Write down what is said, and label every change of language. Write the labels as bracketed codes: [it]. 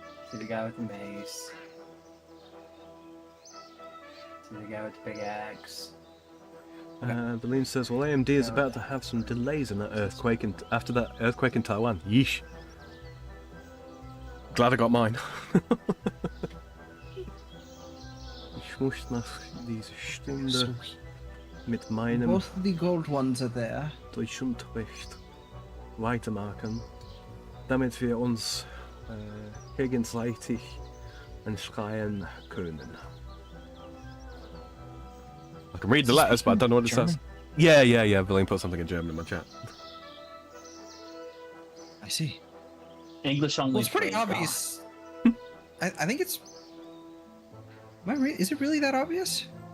[en] See the guy with the mace. See the guy with the big axe. Beline says, well, AMD is about to have some delays in that earthquake, and after that earthquake in Taiwan. Yeesh. Glad I got mine. [de] Ich muss nach dieser Stunde mit meinem [en] Both of the gold ones are there. [de] Deutschunterricht weitermachen, damit wir uns gegenseitig anschreien können. [en] I can read the letters, but I don't know what it says. Yeah. Beline put something in German in my chat. I see. English only. Well, it's pretty phrase, obvious. I think it's. Is it really that obvious?